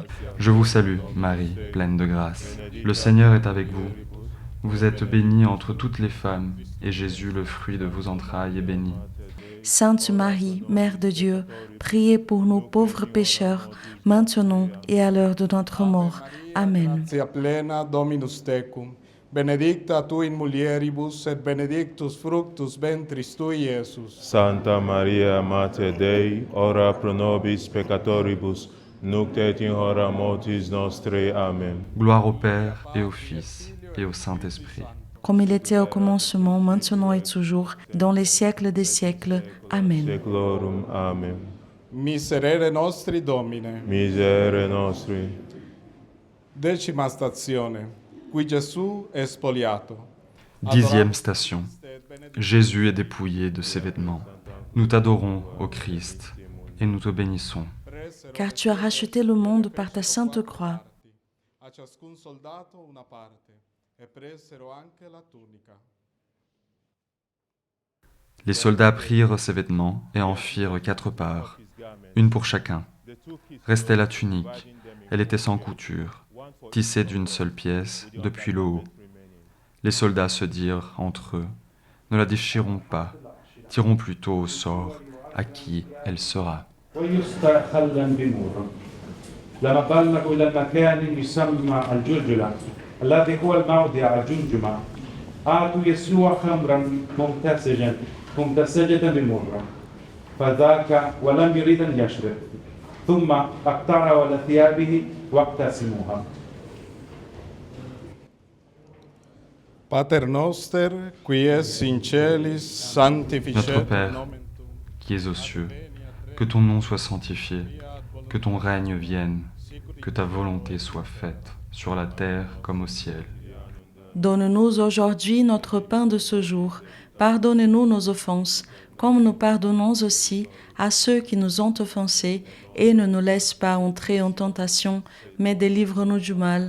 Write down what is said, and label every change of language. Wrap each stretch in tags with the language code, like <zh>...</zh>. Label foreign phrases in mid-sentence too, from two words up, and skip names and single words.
<fr>Je vous salue, Marie, pleine de grâce. Le Seigneur est avec vous. Vous êtes bénie entre toutes les femmes, et Jésus, le fruit de vos entrailles, est béni. Sainte Marie, Mère de Dieu, priez pour nous pauvres pécheurs, maintenant et à l'heure de notre mort. Amen.</fr> <la>Gratia plena Dominus tecum, benedicta tu in mulieribus et benedictus fructus ventris tui, Iesus. Santa Maria, Mater Dei, ora pro nobis peccatoribus, nunc et in hora mortis nostrae. Amen.</la> <fr>Gloire au Père et au Fils et au Saint-Esprit. Comme il était au commencement, maintenant et toujours, dans les siècles des siècles. Amen.</fr> <la>Seclorum. Amen. Miserere nostri Domine. Miserere nostri.</la> <it>10ª stazione. Qui Gesù è spoliato.</it> <fr>10e station. Jésus est dépouillé de ses vêtements. Nous t'adorons, ô Christ, et nous te bénissons. Car tu as racheté le monde par ta sainte croix.</fr> <it>A ciascun soldato una parte, e presero anche la tunica.</it> <fr>Les soldats prirent ses vêtements et en firent 4 parts, une pour chacun. Restait la tunique, elle était sans couture, tissée d'une seule pièce depuis le haut. Les soldats se dirent entre eux, ne la déchirons pas, tirons plutôt au sort à qui elle sera.</fr> <ar>لما بلغوا إلى المكان يسمى الجلجلة الذي هو الموضع الجمجمة أعطوا يسوع خمرا ممتزجة بمرة فذاك ولم يريد أن يشرب ثم اقترعوا على ثيابه واقتسموها.</ar> <la>Pater noster, qui es in celis,</la> <fr>Notre</fr> <la>sanctificetur</la> <fr>Père,</fr> <la>nomen tuum.</la> <fr>qui es aux cieux, que ton nom soit sanctifié, que ton règne vienne, que ta volonté soit faite, sur la terre comme au ciel. Donne-nous aujourd'hui notre pain de ce jour. Pardonne-nous nos offenses, comme nous pardonnons aussi à ceux qui nous ont offensés, et ne nous laisse pas entrer en tentation, mais délivre-nous du mal.</fr>